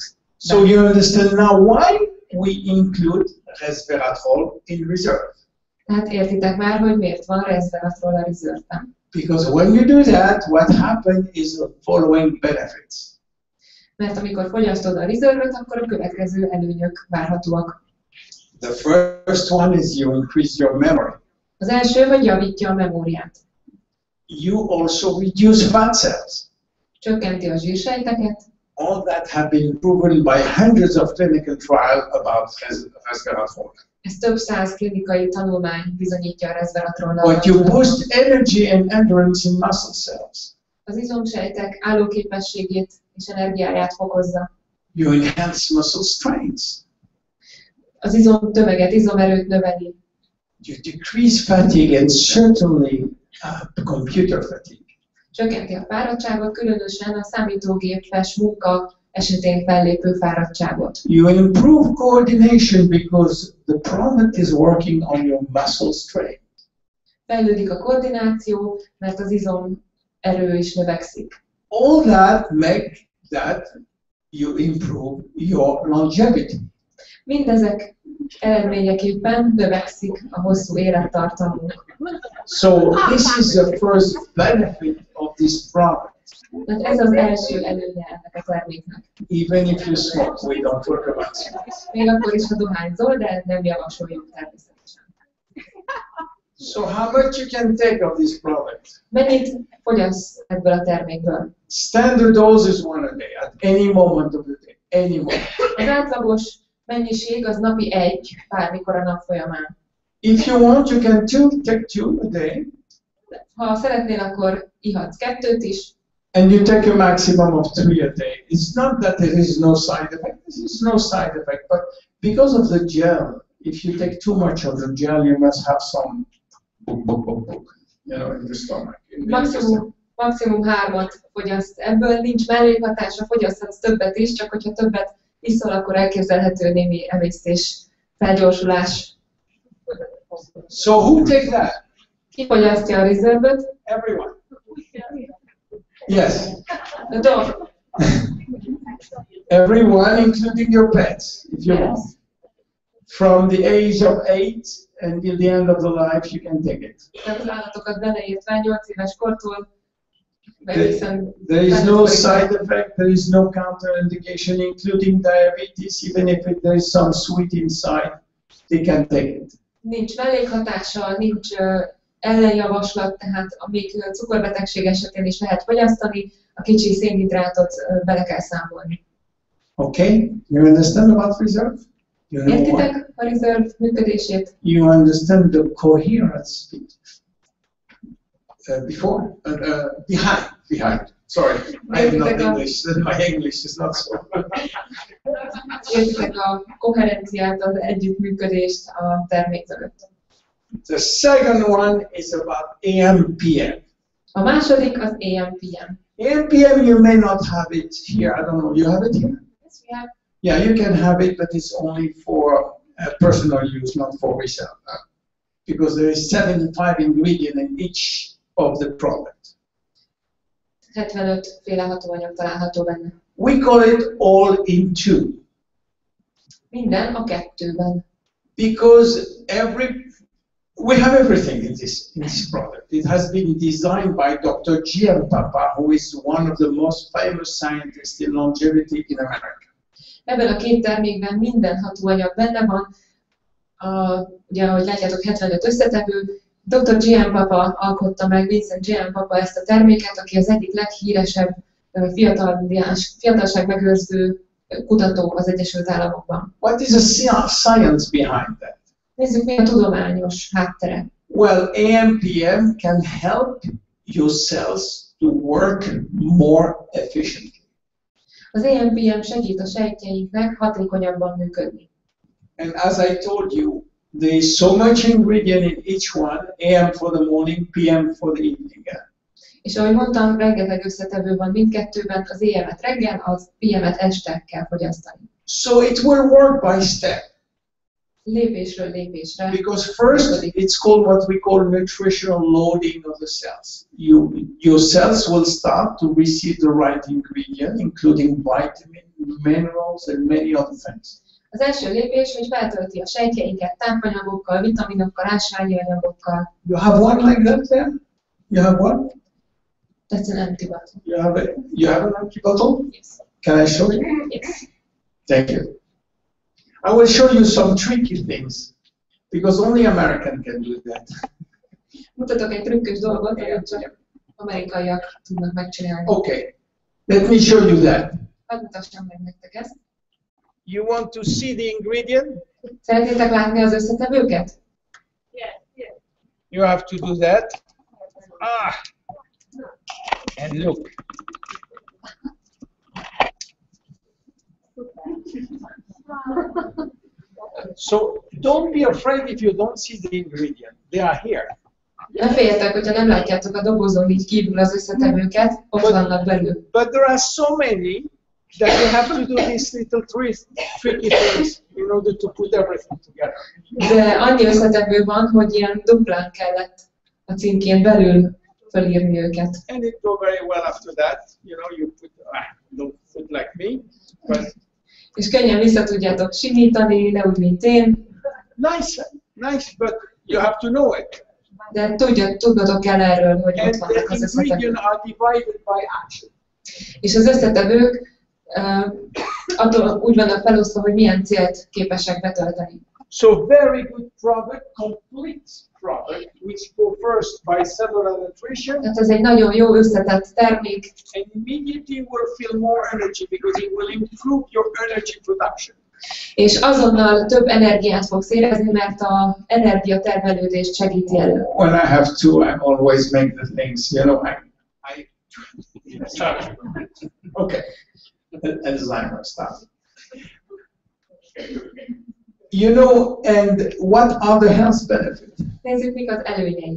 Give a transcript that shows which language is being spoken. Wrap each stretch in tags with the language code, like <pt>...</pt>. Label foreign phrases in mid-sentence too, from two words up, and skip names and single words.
<en>So you understand now why we include resveratrol in reserve.</en> <hu>Tehát értitek már, hogy miért van resveratrol a reserve-ben.</hu> <en>Because when you do that, what happens is the following benefits.</en> <hu>Mert amikor fogyasztod a reserve-et, akkor a következő előnyök várhatóak.</hu> <en>The first one is you increase your memory.</en> <hu>Az első, hogy javítja a memóriát.</hu> <en>You also reduce fat cells.</en> <hu>Csökkenti a zsírsejteket.</hu> <en>All that have been proven by hundreds of clinical trials about resveratrol.</en> <hu>Ez több száz klinikai tanulmány bizonyítja a resveratrollal.</hu> <en>But you boost energy and endurance in muscle cells.</en> <hu>Az izomsejtek állóképességét és energiáját fokozza.</hu> <en>You enhance muscle strength.</en> <hu>Az izomtömeget, izomerőt növeli.</hu> <en>You decrease fatigue and certainly computer fatigue.</en> <hu>Csökkenti a fáradtságot, különösen a számítógépes munka esetén fellépő fáradtságot.</hu> <en>You improve coordination because the product is working on your muscle strength.</en> <hu>Fejlődik a koordináció, mert az izomerő is növekszik.</hu> <en>All that make that you improve your longevity.</en> <hu>Mindezek eredményeképpen növekszik a hosszú élettartamunk.</hu> <en>So this is the first benefit of this product.</en> <hu>Tehát ez az első előnye ennek a terméknek.</hu> <en>Even if you smoke, we don't talk about smoke.</en> <hu>Még akkor is, ha dohányzol, de nem javasoljuk természetesen.</hu> <en>So how much you can take of this product?</en> <hu>Mennyit fogyasz ebből a termékből?</hu> <en>Standard dose is 1 a day, at any moment of the day, any moment.</en> <hu>Az átlagos mennyiség az napi 1, bármikor a nap folyamán.</hu> <en>If you want, you can take 2 a day.</en> <hu>Ha szeretnél, akkor ihatsz 2 is.</hu> <en>And you take a maximum of 3 a day. It's not that there is no side effect. There is no side effect, but because of the gel, if you take too much of the gel, you must have some in the stomach.</en> <hu>Maximum 3-at fogyaszt. Ebből nincs mellékhatása, fogyaszthatsz többet is, csak hogyha többet iszol, akkor elképzelhető némi emésztés, felgyorsulás.</hu> <en>So who takes that?</en> <hu>Ki fogyasztja a reserve-öt?</hu> <en>Everyone. Yes. The dog. Everyone, including your pets, if you want. From the age of 8 until the end of the life, you can take it.</en> <hu>Az állatokat beleértve 8 éves kortól.</hu> <en>There is no side effect, there is no counterindication, including diabetes, even if there is some sweet inside, they can take it.</en> <hu>Nincs mellékhatása, nincs ellenjavaslat, tehát még cukorbetegség esetén is lehet fogyasztani, a kicsi szénhidrátot bele kell számolni.</hu> <en>Okay, you understand about reserve?</en> <hu>Értitek a reserve működését?</hu> <en>You understand the coherence before? Behind. Sorry, I am not English. My English is not so good.</en> <hu>Értitek a koherenciát, az együttműködést a termék között.</hu> <en>The second one is about AM/PM.</en> <hu>A második az AM/PM.</hu> <en>AM/PM, you may not have it here. I don't know. You have it here? Yes, we have. Yeah, you can have it, but it's only for personal use, not for resale. Because there is 75 ingredients in each of the product.</en> <hu>75 féle hatóanyag található benne.</hu> <en>We call it all in 2.</en> <hu>Minden a 2-ben.</hu> <en>Because we have everything in this product. It has been designed by Dr. Giampapa, who is one of the most famous scientists in longevity in America.</en> <hu>Ebben a 2 termékben minden hatóanyag benne van. Ugye, ahogy látjátok, 75 összetevő. Dr. Giampapa alkotta meg, Vincent Giampapa ezt a terméket, aki az egyik leghíresebb fiatalság megőrző kutató az Egyesült Államokban.</hu> <en>What is the science behind that?</en> <hu>Nézzük, mi a tudományos háttere.</hu> <en>Well, AM/PM can help your cells to work more efficiently.</en> <hu>Az AM/PM segít a sejtjeinknek hatékonyabban működni.</hu> <en>And as I told you, there is so much ingredient in each one, AM for the morning, PM for the evening.</en> <hu>És ahogy mondtam, rengeteg összetevő van mindkettőben, az AM-et reggel, az PM-et este kell fogyasztani.</hu> <en>So it will work by step.</en> <hu>Lépésről lépésre.</hu> <en>Because first, it's called what we call nutritional loading of the cells. Your cells will start to receive the right ingredient, including vitamins, minerals, and many other things.</en> <hu>Az első lépés, hogy feltölti a sejtjeinket tápanyagokkal, vitaminokkal, ásványi anyagokkal.</hu> <en>You have one like that there? You have one? That's an empty bottle. You have an empty bottle? Yes. Can I show you? Yes. Thank you. I will show you some tricky things, because only American can do that.</en> <hu>Mutatok egy trükkös dolgot, amit csak amerikaiak tudnak megcsinálni.</hu> <en>Okay, let me show you that.</en> <hu>Hadd mutassam meg nektek ezt.</hu> <en>You want to see the ingredient?</en> <hu>Szeretnétek látni az összetevőket?</hu> <en>Yes. You have to do that. And look. So don't be afraid if you don't see the ingredient. They are here.</en> <hu>Ne féljetek, hogyha nem látjátok a dobozon így kívül az összetevőket, ott vannak belül.</hu> <en>But there are so many that you have to do these little tricky things in order to put everything together.</en> <hu>De annyi összetevő van, hogy ilyen duplán kellett a címkén belül felírni őket.</hu> <en>And it go very well after that. You put, don't put like me. But</en> <hu>és könnyen vissza tudjátok simítani, de úgy, mint én.</hu> <en>Nice, but you have to know it.</en> <hu>De tudnotok kell erről, hogy ott vannak az összetevők.</hu> <en>Are divided by action.</en> <hu>És az összetevők attól úgy vannak felosztva, hogy milyen célt képesek betölteni.</hu> <en>So very good product, complete product, which go first by cellular nutrition.</en> <hu>Tehát ez egy nagyon jó összetett termék.</hu> <en>And immediately you will feel more energy because it will improve your energy production.</en> <hu>És azonnal több energiát fogsz érezni, mert az energiatermelődést segíti elő.</hu> <en>When I have to, I always make the things, you know, okay, Alzheimer stuff. You know, and what are the health benefits?</en> <hu>Nézzük, mik az előnyei.</hu>